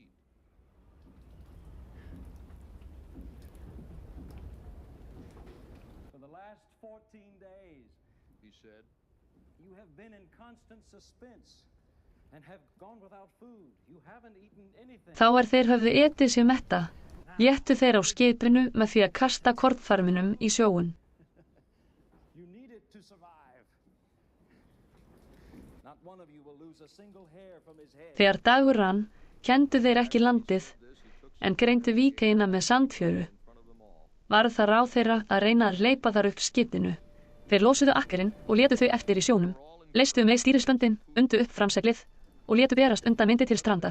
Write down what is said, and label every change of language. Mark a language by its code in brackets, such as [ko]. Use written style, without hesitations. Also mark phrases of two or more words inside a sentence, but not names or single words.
[en] For the last 14 days, he said, you have been in constant suspense and have gone without food. You haven't eaten anything. [is] Þá þeir höfðu etið sig metta, éttu þeir á skipinu með því að kasta kornfarminum í sjóinn. [en] You need it to survive. Not one of you will lose a single hair from his head. [is] Þegar dagur rann, kenndu þeir ekki landið, en greindu víkeina með sandfjöru. Varð það ráð þeirra að reyna að hleypa þar upp skipinu. Þeir losuðu akkerinn og létu þau eftir í sjónum, leystu með stýrispöndin, undu upp framseglið og létu berast undan vindi til strandar.